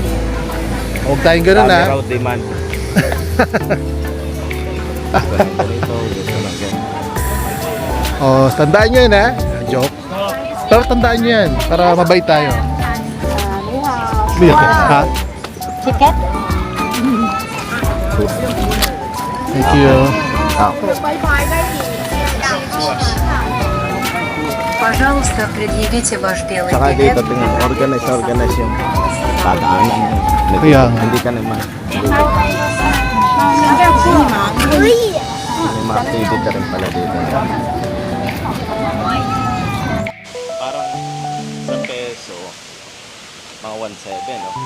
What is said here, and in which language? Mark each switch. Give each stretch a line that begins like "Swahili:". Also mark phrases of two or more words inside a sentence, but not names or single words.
Filipino: Huwag tayong ganun ha. dami raw demand. Ganito, gusto lang ganun. Oh, tandaan nyo yun ha. Joke. Pero tandaan nyo yan para mabait tayo. Ha? Ticket?
English: Thank you.
Russian: Пожалуйста, предъявите ваш белый
Filipino: Saka
Russian: билет.
Filipino: dito tingnan, organize yung tataanan. Kaya nga. Hindi ka naman. May mga activity rin pala dito. Parang sa peso, mga 1.7, no?